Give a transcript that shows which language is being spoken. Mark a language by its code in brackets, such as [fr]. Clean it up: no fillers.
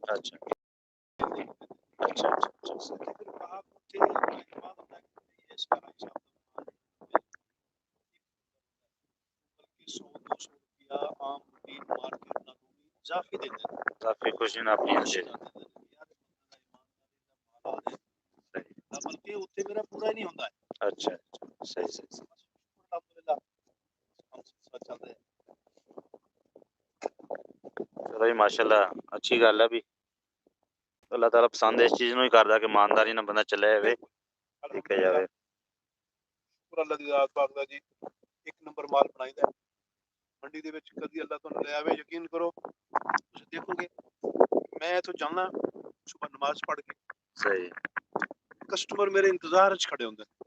[hi] अच्छा अच्छा अच्छा अच्छा [pa] ਫਿਰ ਆਪ ਉੱਥੇ ਇਤਮਾਦ ਹੁੰਦਾ ਹੈ ਕਿ ਇਸ ਤਰ੍ਹਾਂ ਹਿਸਾਬ ਬਲਕਿ 100 200 ਰੁਪਇਆ ਆਮ ਰੂਟੀਨ ਮਾਰਕੀਟ ਨਾਲੋਂ ਵੀ ਇਜ਼ਾਫੀ ਦਿੰਦੇ ਨੇ। [hi] काफी खुश हैं आप यहाँ से। [pa] ਬਲਕਿ ਉੱਥੇ ਮੇਰਾ ਪੂਰਾ ਹੀ ਨਹੀਂ ਹੁੰਦਾ। [hi] अच्छा सही सही [pa] ਅਲਹਮਦੁਲਿਲਾ ਚੱਲ ਰਿਹਾ। [hi] चलो जी माशाल्लाह अच्छी गल है भी अल्लाह ताला पसंद इस चीज़ [pa] ਨੂੰ ਹੀ ਕਰਦਾ ਕਿ ਇਮਾਨਦਾਰੀ ਨਾਲ ਬੰਦਾ ਚੱਲਿਆ ਜਾਵੇ, ਦੇਖਿਆ ਜਾਵੇ। ਪੂਰਾ ਅੱਲਾ ਦੀ ਜ਼ਾਤ ਪਾਕ ਦਾ ਜੀ ਇੱਕ ਨੰਬਰ ਮਾਲ ਬਣਾਈਦਾ ਮੰਡੀ ਦੇ ਵਿੱਚ। ਕਦੀ ਅੱਲਾ ਤੁਹਾਨੂੰ ਲੈ ਆਵੇ, ਯਕੀਨ ਕਰੋ ਤੁਸੀਂ ਦੇਖੋਗੇ ਮੈਂ ਇੱਥੋਂ ਜਾਂਦਾ ਸੁਬਹ ਨਮਾਜ਼ ਪੜ੍ਹ ਕੇ, ਸਹੀ ਕਸਟਮਰ ਮੇਰੇ ਇੰਤਜ਼ਾਰ 'ਚ ਖੜੇ ਹੁੰਦੇ